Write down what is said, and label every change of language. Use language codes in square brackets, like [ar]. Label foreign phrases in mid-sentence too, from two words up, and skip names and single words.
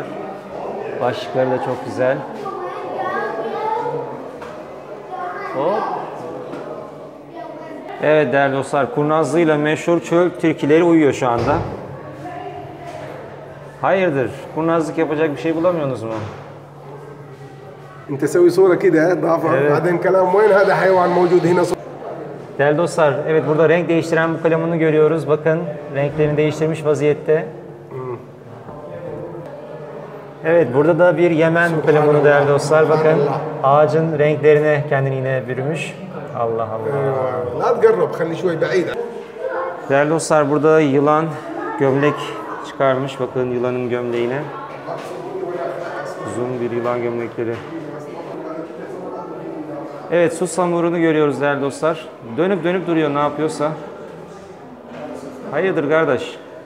[tr] Başlıkları da çok güzel. Hop. Evet değerli dostlar, kurnazlığıyla meşhur çöl tilkileri uyuyor şu anda. Hayırdır? Kurnazlık yapacak bir şey bulamıyorsunuz mu? [ar] انت تسوي صوره كده ضعفها بعدين كلام وين هذا حيوان موجود هنا. [tr] Değerli dostlar, evet burada renk değiştiren bu kalemunu görüyoruz. Bakın renklerini değiştirmiş vaziyette. Evet, burada da bir Yemen kalemunu değerli dostlar. Bakın ağacın renklerine kendini yine bürümüş. Allah Allah. [ar] لا تقرب خلي شوي بعيد. [tr] Değerli dostlar, burada yılan gömlek çıkarmış. Bakın yılanın gömleğine. Uzun bir yılan gömlekleri. Evet, su samurunu görüyoruz değerli dostlar. Dönüp dönüp duruyor ne yapıyorsa. Hayırdır kardeş?